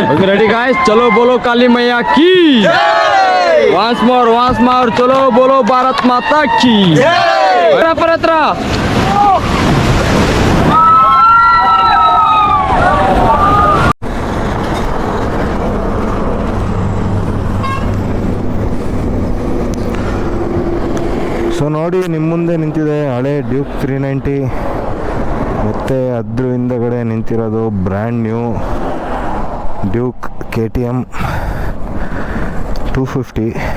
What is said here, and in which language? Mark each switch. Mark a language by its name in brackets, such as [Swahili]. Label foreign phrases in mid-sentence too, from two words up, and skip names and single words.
[English] Okay, ready guys? [Hindi] चलो बोलो काली मैया की [English] once more [Hindi] चलो बोलो भारत माता की परत्र [Kannada] ಸೊ ನೋಡಿ ನಿಮ್ಮ ಮುಂದೆ ನಿಂತಿದೆ ಹಳೆ ಡ್ಯೂಕ್ 390 ಮತ್ತು ಅದ್ರ ಹಿಂದಗಡೆ ನಿಂತಿರೋದು [English] brand new [Kannada] ಡ್ಯೂಕ್ KTM 250.